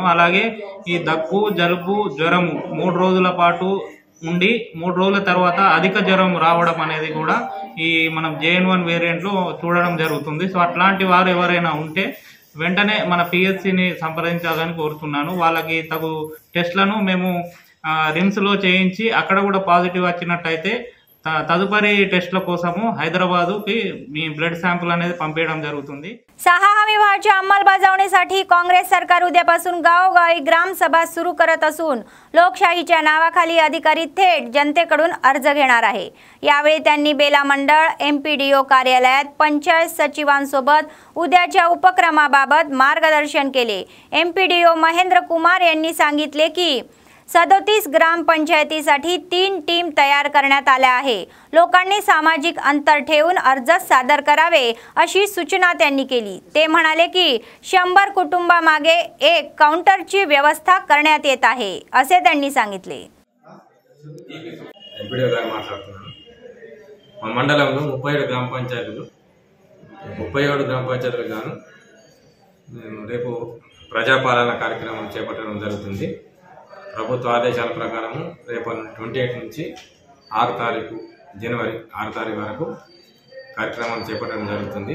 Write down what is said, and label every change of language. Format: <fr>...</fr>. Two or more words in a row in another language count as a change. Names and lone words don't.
<te>అలాగే ఈ దగ్గు, జలుబు, జ్వరము 3 రోజుల పాటు ఉండి 3 రోజుల తర్వాత అధిక జ్వరం రావడం అనేది కూడా ఈ మనం JN1 వేరియంట్లో చూడడం జరుగుతుంది. సో అట్లాంటి వారు ఎవరైనా ఉంటే వెంటనే మన PHCని సంప్రదించాలని కోరుతున్నాను. వాళ్ళకి తగు టెస్ట్లను మేము రిమ్స్లో చేయించి అక్కడ కూడా పాజిటివ్ వచ్చినట్టయితే తదుపరి టెస్ట్ల కోసము హైదరాబాదుకి మీ</te> <en>blood sample</en> <te>అనేది పంపించడం జరుగుతుంది.</te> <mr>6 हमी विभागाच्या अंमलबजावणीसाठी काँग्रेस सरकार उद्यापासून गावोगावी ग्रामसभा सुरू करत असून लोकशाहीच्या नावाखाली अधिकारी थेट जनतेकडून अर्ज घेणार आहे. यावेळी त्यांनी बेला मंडळ, MPDO कार्यालयात पंचायत सचिवांसोबत उद्याच्या उपक्रमाबाबत मार्गदर्शन केले. MPDO महेंद्र कुमार यांनी सांगितले की 37 ग्रामपंचायतीसाठी 3 टीम तयार करण्यात आल्या आहे. लोकांनी सामाजिक अंतर ठेवून अर्ज सादर करावे अशी सूचना त्यांनी केली. ते म्हणाले की 100 कुटुंबामागे एक काउंटरची व्यवस्था करण्यात येत आहे असे त्यांनी सांगितले.</mr> <te>ఎంపీడీఓ గారు మాట్లాడుతున్నాను. మా మండలంలో 37 గ్రామ పంచాయతీలు 37 గ్రామ పంచాయతీలకు గాను రేపు ప్రజాపాలన కార్యక్రమం చేపట్టడం జరుగుతుంది. ప్రభుత్వ ఆదేశాల ప్రకారం రేపు 28 నుంచి 6 తారీఖు జనవరి 6 తారీఖు వరకు కార్యక్రమం చేపట్టడం జరుగుతుంది.</te>